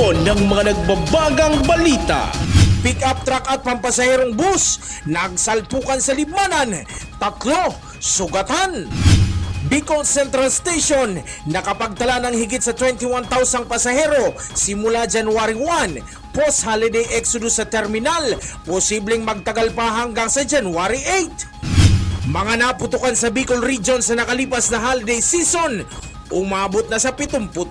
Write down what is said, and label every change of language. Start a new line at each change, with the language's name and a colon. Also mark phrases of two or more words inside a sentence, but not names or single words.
Filipino: ng mga nagbabagang balita. Pick-up truck at pampasaherong bus nagsalpukan sa Libmanan, 3 sugatan. Bicol Central Station nakapagtala ng higit sa 21,000 pasahero simula January 1.
English: Post-holiday exodus
Filipino: sa terminal, posibleng magtagal pa hanggang sa January 8. Mga naputukan sa Bicol Region sa nakalipas na
English: holiday season,
Filipino: umabot na sa 72.